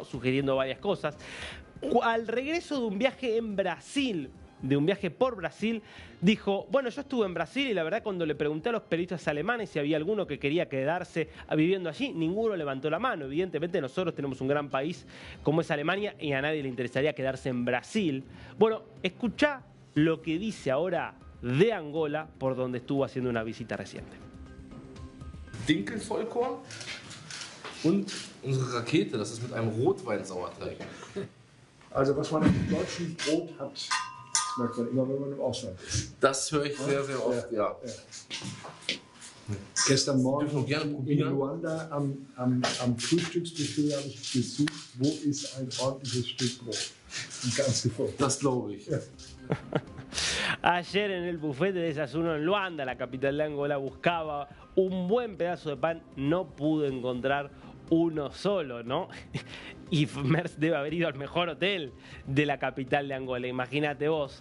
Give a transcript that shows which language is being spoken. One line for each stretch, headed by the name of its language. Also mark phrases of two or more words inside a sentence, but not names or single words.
Spanish: Sugiriendo varias cosas. Al regreso de un viaje en Brasil, de un viaje por Brasil, dijo, bueno, yo estuve en Brasil y la verdad cuando le pregunté a los periodistas alemanes si había alguno que quería quedarse viviendo allí, ninguno levantó la mano. Evidentemente nosotros tenemos un gran país como es Alemania y a nadie le interesaría quedarse en Brasil. Bueno, escuchá lo que dice ahora de Angola, por donde estuvo haciendo una visita reciente.
German: Dinkelvollkorn und unsere Rakete, das ist mit einem Rotweinsauerteig. Also was man im deutschen Brot hat, merkt man immer, wenn man im Ausland ist. Das höre ich sehr, sehr oft, ja. Gestern Morgen Dürfen wir gerne in probieren. Luanda am Frühstücksbuffet habe ich gesucht, wo ist ein ordentliches Stück Brot. Und ganz gefunden. Das glaube ich. Ja.
Spanish: Ayer en el buffet de desayuno en Luanda, la capital de Angola, buscaba un buen pedazo de pan, no pudo encontrar uno solo, ¿no? Y Merz debe haber ido al mejor hotel de la capital de Angola, imagínate vos.